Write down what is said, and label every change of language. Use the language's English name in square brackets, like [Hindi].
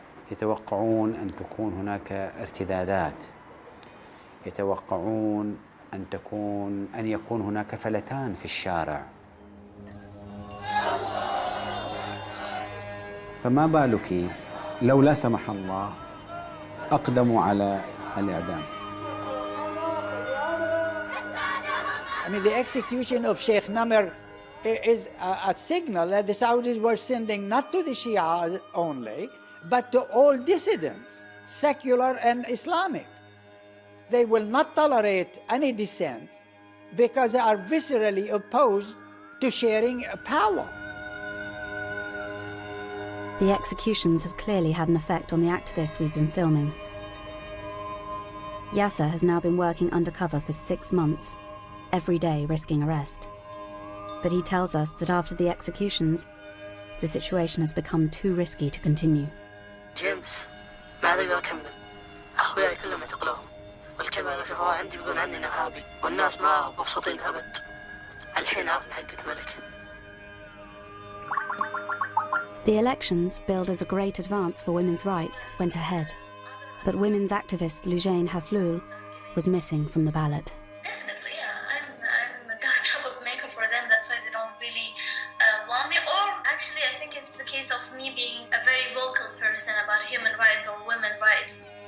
[Arabic] يتوقعون أن تكون هناك ارتدادات، يتوقعون أن يكون هناك فلتان في الشارع. فما بالك لو لا سمح الله أقدموا على الإعدام. [English] I mean, the execution of Sheikh Namr is a signal that the Saudis were sending not to the Shia only, but to all dissidents, secular and Islamic. They will not tolerate any dissent because they are viscerally opposed to sharing power. The executions have clearly had an effect on the activists we've been filming. Yasser has now been working undercover for 6 months, every day risking arrest. But he tells us that after the executions, the situation has become too risky to continue. [Arabic] جيمس ما أقدر أكمل، أخوياي كلهم اعتقلوهم، والكاميرا لو شافوها عندي بيقولون عني أنا إرهابي، والناس ما مبسوطين أبد. الحين عرفنا حقة ملك. [English] The elections, billed as a great advance for women's rights, went ahead. But women's activist Lujain Hathlul was missing from the ballot. Definitely, I'm a troublemaker for them. That's why they don't really want me. Or actually, I think it's the case of me being a very vocal person about human rights or women's rights.